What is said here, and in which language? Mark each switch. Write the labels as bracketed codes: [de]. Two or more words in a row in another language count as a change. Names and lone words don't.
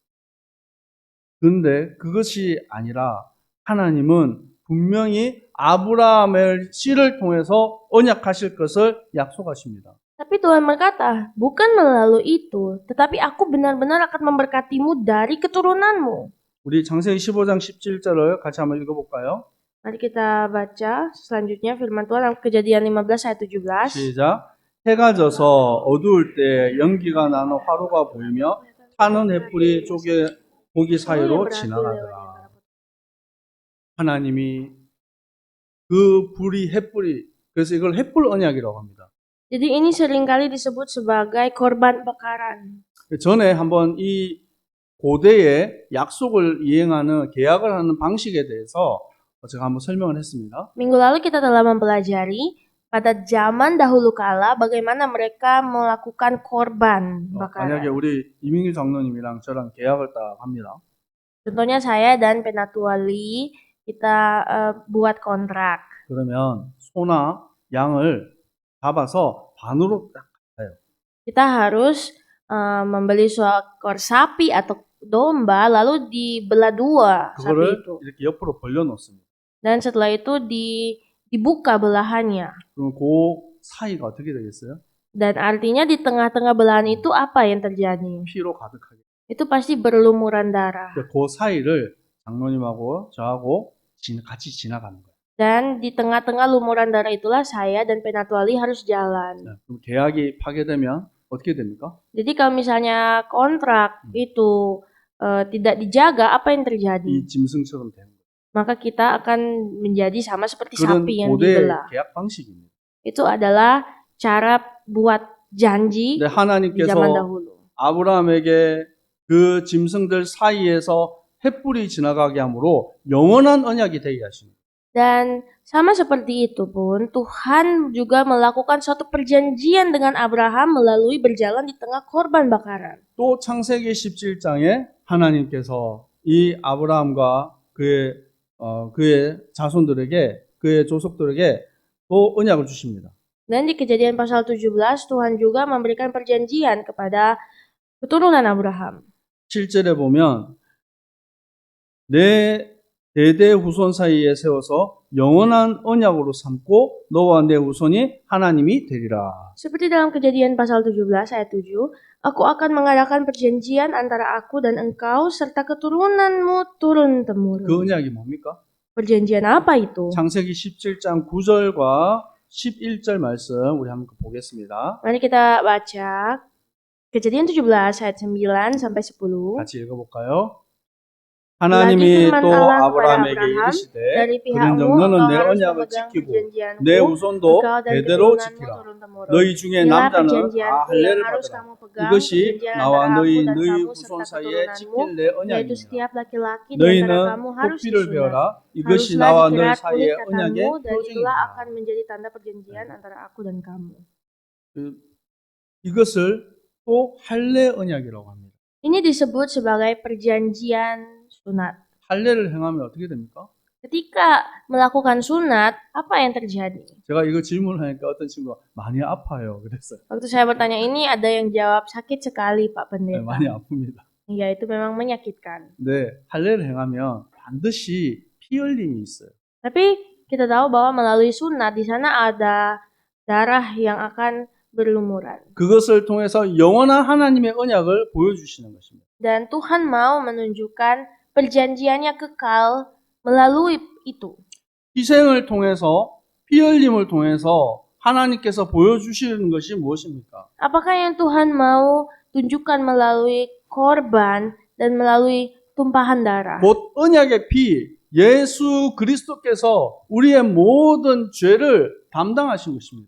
[ko] 근데 그것이 아니라 하나님은 분명히 아브라함의 씨를 통해서 언약하실 것을 약속하십니다. [id] Tapi Tuhan berkata, bukan melalui itu, tetapi aku benar-benar akan memberkatimu dari keturunanmu. [ko] 우리 창세기 15장 17절을 같이 한번 읽어볼까요? [id] Mari kita baca selanjutnya firman Tuhan dalam Kejadian 15 ayat 17. [ko] 시작. 해가 져서 어두울 때 연기가 나는 화로가 보이며 타는 횃불이 고기 사이로 지나가더라. 하나님이 그 불이 횃불이 그래서 이걸 횃불 언약이라고 합니다. [id] Jadi ini seringkali disebut sebagai korban bakaran. [ko] 전에 한번 이 고대의 약속을 이행하는 계약을 하는 방식에 대해서 제가 한번 설명을 했습니다. [id] Minggu lalu kita telah mempelajari pada zaman dahulu kala bagaimana mereka melakukan korban [ko] 만약에 [id] bakaran. [ko] 우리 이민규 장로님이랑 저랑 계약을 딱 합니다. [id] Contohnya saya dan Penatuali kita buat kontrak. [ko] 그러면 소나 양을 잡아서 반으로 딱 가요. [id] Kita harus membeli seekor sapi atau domba lalu dibelah dua sapi [ko] 그거를 [id] itu. [ko] 이렇게 옆으로 벌려놓습니다. [id] Dan setelah itu dibuka belahannya. [ko] 그럼 그 사이가 어떻게 되겠어요? [id] Dan artinya di tengah-tengah belahan itu apa yang terjadi? [ko] 피로 가득하게. [id] Itu pasti berlumuran darah. [ko] 그 사이를 장로님하고 저하고 같이 지나가는 거예요. [id] Dan di tengah-tengah lumuran darah itulah saya dan Penatuali harus jalan. [ko] 그럼 계약이 파괴되면 어떻게 됩니까? [id] Jadi kalau misalnya kontrak itu tidak dijaga, apa yang terjadi? [ko] 이 짐승처럼 되는 거예요. [id] Maka kita akan menjadi sama seperti [ko] 그런 [id] sapi yang [ko] 고대 [id] dibelah. [ko] 계약 방식입니다. [id] Itu adalah cara buat janji [ko] 근데 [id] di [ko] 하나님께서 [id] zaman dahulu. [ko] 아브라함에게 그 짐승들 사이에서 횃불이 지나가게 함으로 영원한 언약이 되게 하십니다. [id] Dan sama seperti itu pun Tuhan juga melakukan suatu perjanjian dengan Abraham melalui berjalan di tengah korban bakaran. [ko] 또 창세기 17장에 하나님께서 이 아브라함과 그의 자손들에게 그의 조속들에게 또 언약을 주십니다. [id] Dan di Kejadian pasal 17 Tuhan juga memberikan perjanjian kepada keturunan Abraham. [ko] 7절에 보면 내 대대 후손 사이에 세워서 영원한 언약으로 삼고 너와 내 후손이 하나님이 되리라. [id] Seperti dalam Kejadian pasal 17 ayat 7, aku akan mengadakan perjanjian antara aku dan engkau serta keturunanmu turun-temurun. [ko] 그 언약이 뭡니까? [id] Perjanjian apa itu? [ko] 창세기 17장 9절과 11절 말씀 우리 한번 보겠습니다. [id] Mari kita baca Kejadian 17 ayat 9 sampai 10. [ko] 같이 읽어볼까요? 하나님이 [id] firman [ko] 또 [id] Allah kepada [ko] 아브라함에게 [id] Abraham, [ko] 이르시되 [id] Dari [ko] 그런 [id] pihakmu [ko] 정도는 [id] engkau [ko] 내 [id] harus [ko] 언약을 [id] memegang [ko] 지키고 [id] perjanjianku, [ko] 내 후손도 [id] engkau dan [ko] 대대로 [id] keturunanmu [ko] 지키라. [id] turun-temurun. [ko] 너희 중에 [id] Inilah [ko] 남자는 다 [id] perjanjianku [ko] 할례를 [id] yang harus [ko] 받으라. [id] kamu pegang, [ko] 이것이 [id] perjanjian [ko] 나와 [id] antara [ko] 너희 [id] aku dan [ko] 너희 [id] kamu [ko] 후손 [id] serta [ko] 사이에 [id] keturunanmu, [ko] 지킬 내 [id] yaitu [ko] 언약이니라. [id] setiap laki-laki di antara kamu [ko] 너희는 [id] harus [ko] 토피를 [id] disunat. [ko] 베어라. 이것이 [id] Haruslah [ko] 나와 너희 [id] dikirat [ko] 사이의 [id] kulit [ko] 언약의 [id] katamu, dan itulah akan [ko] 표징이라. [id] menjadi tanda perjanjian antara aku dan kamu. [ko] 이것을 또 할례 언약이라고 합니다. [id] Ini disebut sebagai perjanjian sunat. [ko] 할례를 행하면 어떻게 됩니까? [id] Ketika melakukan sunat, apa yang terjadi? [ko] 제가 이거 질문하니까 어떤 친구가 많이 아파요. 그랬어요. [id] Waktu saya bertanya ini, ada yang jawab sakit sekali Pak [ko] 네, [id] Pendeta. [ko] 많이 아픕니다. [id] Ya, itu memang menyakitkan. [ko] 네, 할례를 행하면 반드시 피 흘림이 있어요. [id] Tapi kita tahu bahwa melalui sunat di sana ada darah yang akan berlumuran. [ko] 그것을 통해서 영원한 하나님의 언약을 보여주시는 것입니다. [id] Dan Tuhan mau menunjukkan perjanjiannya kekal melalui itu. [ko] 희생을 통해서 피 흘림을 통해서 하나님께서 보여주시는 것이 무엇입니까? [id] Apakah yang Tuhan mau tunjukkan melalui korban dan melalui tumpahan darah? [ko] 곧 언약의 피, 예수 그리스도께서 우리의 모든 죄를 담당하신 것입니다.